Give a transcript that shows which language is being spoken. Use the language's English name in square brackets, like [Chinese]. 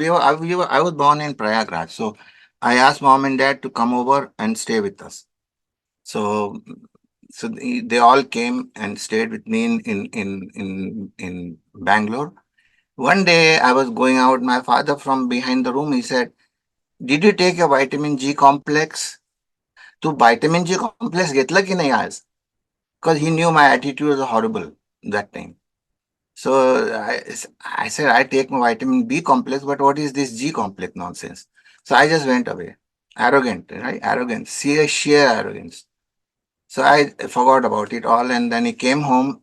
[English] I was born in Prayagraj. So I asked mom and dad to come over and stay with us. So they all came and stayed with me in Bangalore. One day I was going out, my father from behind the room, he said, "Did you take your vitamin G complex?" [Marathi] तो vitamin G complex घेतलं की नाही आज? [English] Because he knew my attitude was horrible that time. So I said, I take my vitamin B complex, but what is this G complex nonsense? So I just went away. Arrogant, right? Arrogance, sheer arrogance. So I forgot about it all, and then he came home.